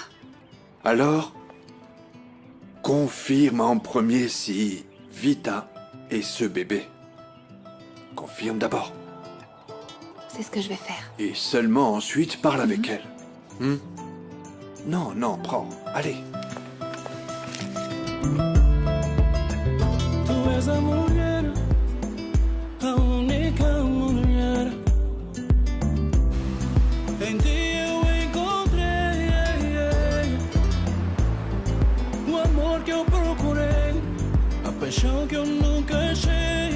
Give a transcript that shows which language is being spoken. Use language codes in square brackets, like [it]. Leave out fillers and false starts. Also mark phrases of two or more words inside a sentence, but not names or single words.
[fr] Alors, confirme en premier si Vita est ce bébé. Confirme d'abord. C'est ce que je vais faire. Et seulement ensuite parle avec elle. Non, non, prends. Allez. [pt] Tu és a mulher, a única mulher. Em ti eu encontrei o amor que eu procurei, a paixão que eu nunca achei.